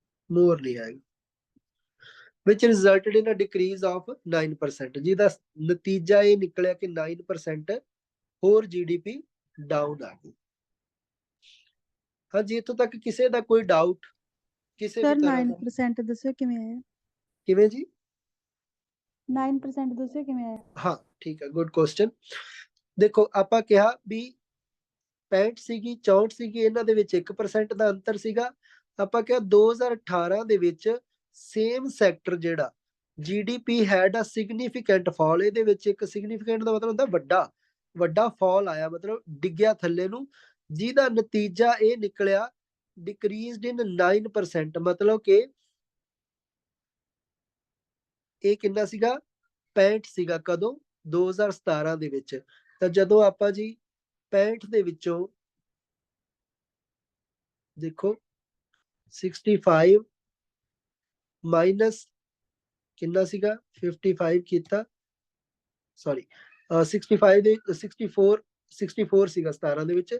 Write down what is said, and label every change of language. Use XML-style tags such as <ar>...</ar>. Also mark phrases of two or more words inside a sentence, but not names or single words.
<pa>ਮੋਰ ਨਹੀਂ ਆਏਗਾ।</pa> <en>which resulted in a decrease of 9%,</en> <pa>ਜਿਹਦਾ ਨਤੀਜਾ ਇਹ ਨਿਕਲਿਆ ਕਿ 9% ਹੋਰ GDP ਡਾਊਨ ਆ ਗਈ। ਹਾਂਜੀ, ਇੱਥੋਂ ਤੱਕ ਕਿਸੇ ਦਾ ਕੋਈ ਡਾਊਟ ਕਿਸੇ ਸਰ ਵੀ ਤਰ੍ਹਾਂ ਦਾ? 9% ਦੱਸਿਓ ਕਿਵੇਂ ਆਇਆ? ਕਿਵੇਂ ਜੀ? 9% ਦੱਸਿਓ ਕਿਵੇਂ ਆਇਆ? ਹਾਂ ਠੀਕ ਹੈ,</pa> <en>good question.</en> <pa>ਦੇਖੋ ਆਪਾਂ ਕਿਹਾ ਵੀ 65 ਸੀਗੀ 64 ਸੀਗੀ, ਇਹਨਾਂ ਦੇ ਵਿੱਚ 1% ਦਾ ਅੰਤਰ ਸੀਗਾ। ਆਪਾਂ ਕਿਹਾ 2018 ਦੇ ਵਿੱਚ</pa> <en>same sector</en> <pa>ਜਿਹੜਾ GDP</pa> <en>had a significant fall,</en> <pa>ਇਹਦੇ ਵਿੱਚ ਇੱਕ significant ਦਾ ਮਤਲਬ ਹੁੰਦਾ ਵੱਡਾ ਫਾਲ ਆਇਆ, ਮਤਲਬ ਡਿੱਗਿਆ ਥੱਲੇ ਨੂੰ, ਜਿਹਦਾ ਨਤੀਜਾ ਇਹ ਨਿਕਲਿਆ</pa> <en>decreased in 9%,</en> <pa>ਮਤਲਬ ਕਿ ਇਹ ਕਿੰਨਾ ਸੀਗਾ 65 ਸੀਗਾ। ਕਦੋਂ? 2017 ਦੇ ਵਿੱਚ। ਤਾਂ ਜਦੋਂ ਆਪਾਂ ਜੀ 65 ਦੇ ਵਿੱਚੋਂ ਦੇਖੋ 65 ਮਾਈਨਸ ਕਿੰਨਾ ਸੀਗਾ 55 ਕੀਤਾ, ਸੌਰੀ 65 ਦੇ 64 ਸੀਗਾ 17 ਦੇ ਵਿੱਚ।</pa>